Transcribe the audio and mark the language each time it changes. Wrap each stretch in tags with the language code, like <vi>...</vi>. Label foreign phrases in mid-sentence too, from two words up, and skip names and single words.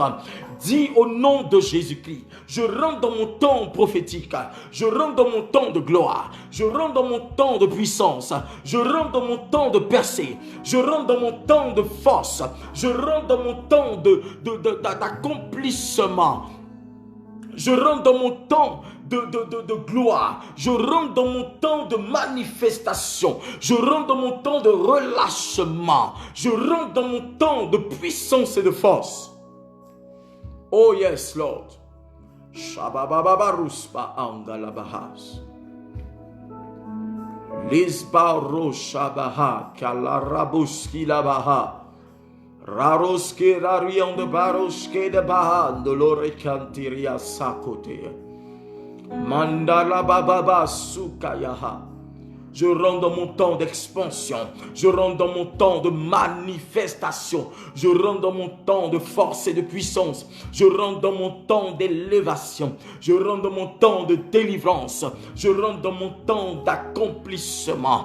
<fr>Dis au nom de Jésus-Christ, je rentre dans mon temps prophétique, je rentre dans mon temps de gloire, je rentre dans mon temps de puissance, je rentre dans mon temps de percée, je rentre dans mon temps de force, je rentre dans mon temps d'accomplissement, je rentre dans mon temps de gloire, je rentre dans mon temps de manifestation, je rentre dans mon temps de relâchement, je rentre dans mon temps de puissance et de force.</fr> <en>Oh yes, Lord. Shabababaruspa angalabahas. Lisbaro shabaha kalarabuski labaha. Raroske rarion de baroske de baha de l'orecantiria sakote. Mandala bababa sukayaha.</en> <fr>Je rentre dans mon temps d'expansion. Je rentre dans mon temps de manifestation. Je rentre dans mon temps de force et de puissance. Je rentre dans mon temps d'élévation. Je rentre dans mon temps de délivrance. Je rentre dans mon temps d'accomplissement.</fr>